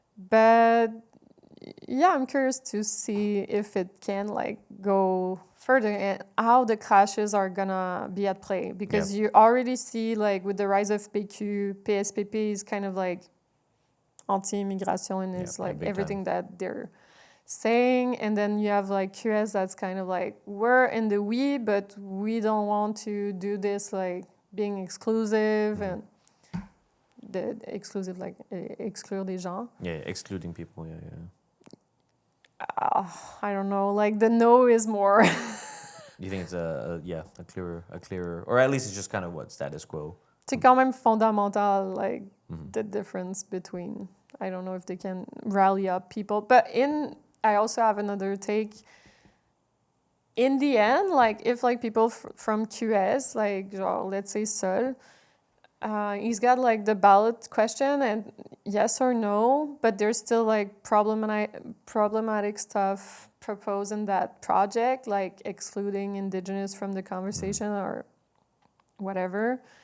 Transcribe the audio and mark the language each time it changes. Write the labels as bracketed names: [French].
[English] But yeah, I'm curious to see if it can like go further and how the clashes are gonna be at play, because you already see like with the rise of PQ, PSPP is kind of like anti-immigration and is like everything that they're saying, and then you have like QS that's kind of like, we're in the we, but we don't want to do this like being exclusive and the exclusive like [French] exclure des gens. [English] Yeah, excluding people. Yeah. I don't know, like the no is more. You think it's a clearer, or at least it's just kind of what status quo. [French] C'est quand même fondamental, [English] like the difference between. I don't know if they can rally up people, but I also have another take. In the end, like if like people from QS, like genre, let's say Sol, he's got like the ballot question and yes or no, but there's still like problematic stuff proposed in that project, like excluding indigenous from the conversation or whatever.